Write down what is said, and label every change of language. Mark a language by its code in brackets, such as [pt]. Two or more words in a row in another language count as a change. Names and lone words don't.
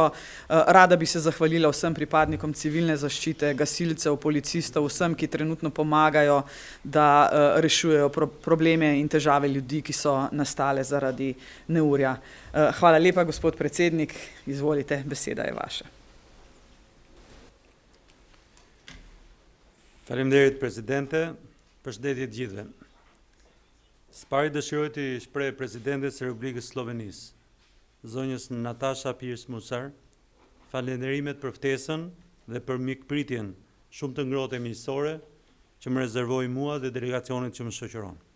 [sl] Rada bi se zahvalila vsem pripadnikom civilne zaščite, gasilcev, policistov, vsem, ki trenutno pomagajo, da rešujejo probleme in težave ljudi, ki so nastale zaradi neurja. Hvala lepa, gospod predsednik, izvolite, beseda je vaša. [sq] Faleminderit presidente, përshëndetje të gjithëve. Së pari dëshiroj të shpreh presidentes së Republikës Slovenisë, zonjës Natasha Pirc Musar, falënderimet për ftesën dhe për mikpritjen shumë të ngrohtë e miqësore që më rezervoi mua dhe delegacionit që më shoqëron.